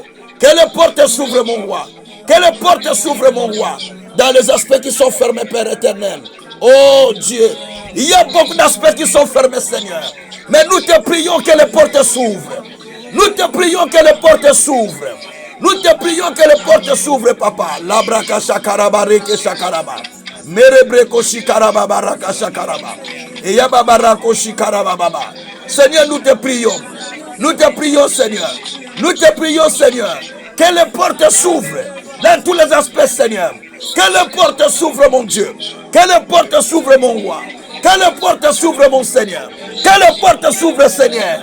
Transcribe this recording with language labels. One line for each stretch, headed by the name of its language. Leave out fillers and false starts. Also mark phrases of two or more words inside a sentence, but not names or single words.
French: Que les portes s'ouvrent, mon roi. Que les portes s'ouvrent, mon roi. dans les aspects qui sont fermés, Père éternel. Oh Dieu, il y a beaucoup d'aspects qui sont fermés, Seigneur. Mais nous te prions que les portes s'ouvrent. Nous te prions que les portes s'ouvrent. Nous te prions que les portes s'ouvrent, Papa. Labraka shakarabareke shakaraba. Merebreko shikarababaraka shakaraba. Et yababarako shikarabababa. Seigneur, nous te prions. Nous te prions, Seigneur. Nous te prions, Seigneur. Que les portes s'ouvrent dans tous les aspects, Seigneur. Que les portes s'ouvrent, mon Dieu. Que les portes s'ouvrent, mon roi. Que les portes s'ouvrent, mon Seigneur. Que les portes s'ouvrent, Seigneur.